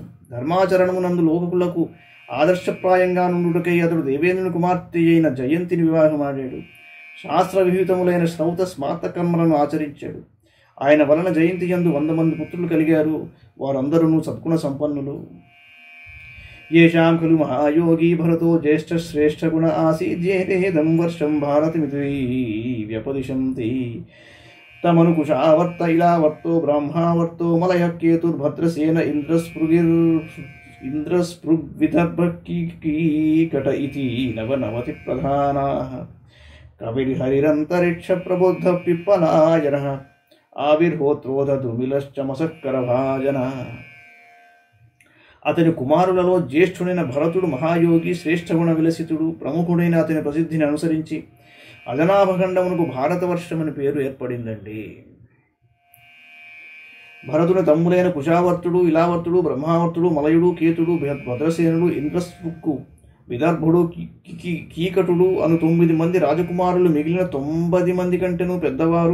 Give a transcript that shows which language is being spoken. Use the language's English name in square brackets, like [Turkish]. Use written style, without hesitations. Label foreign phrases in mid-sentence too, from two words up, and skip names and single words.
[Telugu] ధర్మాచరణమునందు లోకకులకు ఆదర్శప్రాయంగా నుండుటకై అతడు దేవేంద్రుని కుమార్తె అయిన జయంతిని వివాహమాడాడు. శాస్త్ర విహితములైన శ్రౌత స్మార్త కర్మలను ఆచరించాడు. ఆయన వలన జయంతి యందు 100 మంది పుత్రులు కలిగారు. వారందరూ సద్గుణ సంపన్నులు. [Sanskrit] येषां खलु महायोगी भरतो ज्येष्ठ श्रेष्ठ गुण आसीद्येतेदं वर्षं भारतमिति व्यपदिशन्ति तमनुकुशावर्त इलावर्तो ब्रह्मावर्तो मलयः केतुर्भद्रसेन इन्द्रस्पृग्विदर्भकीकट इति नवनवति प्रधानाः कविर्हरिरन्तरिक्ष प्रबुद्ध पिप्पलायनः आविर्होत्रोधद्रुमिलश्चमसक्करभाजनः. [Telugu] అతని కుమారులలో జ్యేష్ఠుడైన భరతుడు మహాయోగి, శ్రేష్ఠగుణ విలసితుడు, ప్రముఖుడైన అతని ప్రసిద్ధిని అనుసరించి అజనాభఖండమునకు భారతవర్షమని పేరు ఏర్పడిందండి. భరతుని తమ్ములైన కుశావర్తుడు, ఇలావర్తుడు, బ్రహ్మావర్తుడు, మలయుడు, కేతుడు, భద్రసేనుడు, ఇంద్రస్పృక్కు, విదర్భుడు, కీకటుడు అను 9 మంది రాజకుమారులు మిగిలిన 90 మంది కంటేనూ పెద్దవారు.